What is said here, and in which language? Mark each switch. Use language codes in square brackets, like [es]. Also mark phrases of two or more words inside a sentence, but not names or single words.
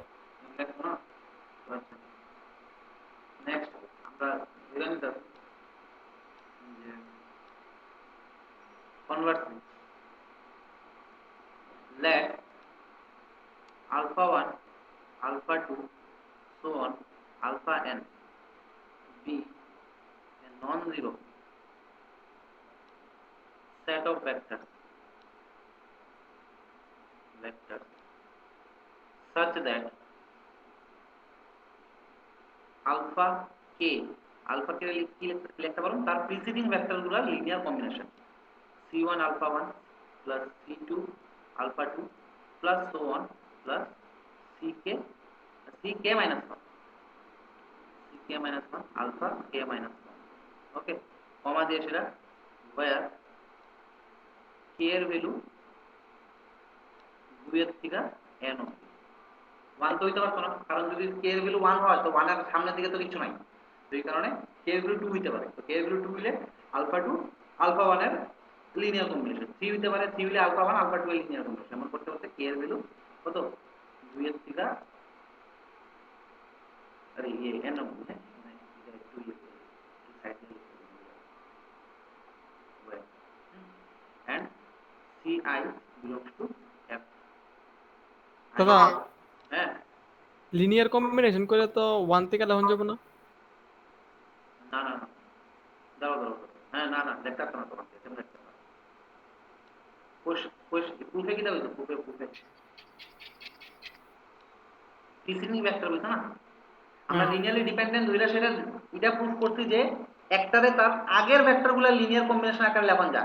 [bn] নেক্সট আমরা ধরে নিতাম যে [en] conversely let alpha 1, alpha 2, so on, alpha n be a non-zero set of vectors such that alpha k [bn] কি লিখতে পারো তার প্রিসিডিং ভেক্টরগুলো লিনিয়ার কম্বিনেশন [en] c1 alpha 1 plus c2 alpha 2 plus so on plus ck minus 1 alpha k minus 1, [bn] ওকে, কমা দিয়ে সেটা where k এর ভ্যালু 2 এর থেকে n অবধি। 1 তো হইতে পারতো না, কারণ যদি k এর ভ্যালু 1 হয় তো 1 এর সামনের দিকে তো কিছু নাই, তো এই কারণে k এর ভ্যালু 2 হইতে পারে। তো k এর ভ্যালু 2 হইলে আলফা 2 আলফা 1 এর [en] linear combination, [bn] 3 হইতে পারে, 3 হইলে আলফা 1 আলফা 2 এর [en] linear combination. [bn] এমন করতে করতে k এর ভ্যালু কত 2 এর থেকে আরে n অবধি, হ্যাঁ, মানে এটা একটু সাইড দিয়ে লিখতে হবে [en] and ci belongs to f। [bn] দাদা হ্যাঁ, [en] linear combination [bn] করে তো 1 থেকে 11 যাব না? না না না, দাঁড়াও, হ্যাঁ, না না দেখতে পারতো না তোমাকে, তুমি দেখতে পারো প্রুফে কি দেবে তো প্রুফে [en] preceding vector [bn] বলছ না, আমরা [en] linearly dependent [bn] ধইরা সেটা এটা প্রুফ করছি যে একটারে তার আগের ভেক্টরগুলো [en] linear combination [bn] আকারে লেখন যায়।